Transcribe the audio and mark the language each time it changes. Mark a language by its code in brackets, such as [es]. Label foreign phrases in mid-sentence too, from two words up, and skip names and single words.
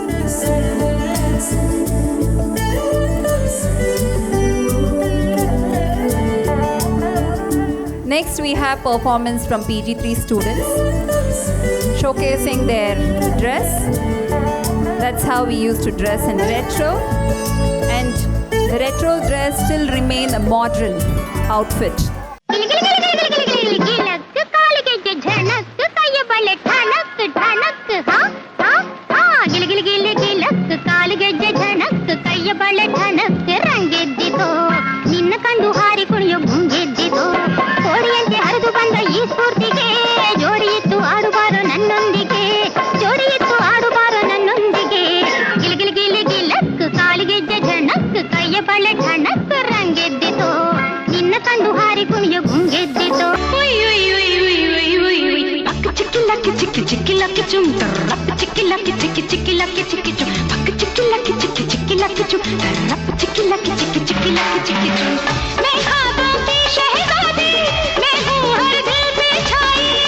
[en] Next, we have performance from PG3 students showcasing their dress. That's how we used to dress in retro. And the retro dress still remain a modern outfit. [kn] ನಿನ್ನ ಕಂಡು ಹಾರಿ ಕುಣಿಯೋ ಗುಂಗೆದ್ದಿತು ಕೋಡಿಯಂತೆ ಹರಿದು ಬಂದ ಈ ಸ್ಫೂರ್ತಿಗೆ ಜೋಡಿ ಇತ್ತು ಆಡುಬಾರೋ ನನ್ನೊಂದಿಗೆ ಜೋಡಿ ಇತ್ತು ಆಡುಬಾರೋ ನನ್ನೊಂದಿಗೆ ಗಿಲ್ ಗಿಲ್ ಗಿಲ್ ಗಿಲಕ್ ಕಾಲಿಗೆಜ್ಜೆ ಝಣಕ್ ಕೈಯ ಬಳೆ ಠಣಕ್ ರಂಗೆದ್ದಿತು ನಿನ್ನ ಕಂಡು ಹಾರಿ ಕುಣಿಯೋ ಗುಂಗೆದ್ದಿತು ಪಕ್ಕ ಚಿಕ್ಕಿ ಲಕ್ಕಿ ಚಿಕ್ಕಿ ಚಿಕ್ಕಿ ಲಕ್ಕಿ ಚುಮ್ ರಪ್ಪ ಚಿಕ್ಕಿ ಲಕ್ಕಿ ಚಿಕ್ಕಿ ಚಿಕ್ಕಿ ಲಕ್ಕಿ ಚಿಕ್ಕಿ ಚುಮ್ ಪಕ್ಕ ಚಿಕ್ಕಿ ಲಕ್ಕಿ ಚಿಕ್ಕಿ ಚಿಕ್ಕಿ ಲಕ್ಕಿ ಚುಮ್ ರಪ್ಪ ಚಿಕ್ಕಿ ಲಕ್ಕಿ ಚಿಕ್ಕಿ ಚಿಕ್ಕಿ ಲಕ್ಕಿ ಚಿಕ್ಕಿ ಚುಮ್ [hi] मैं ख्वाबों की शहज़ादी मैं हूँ हर दिल पे छाई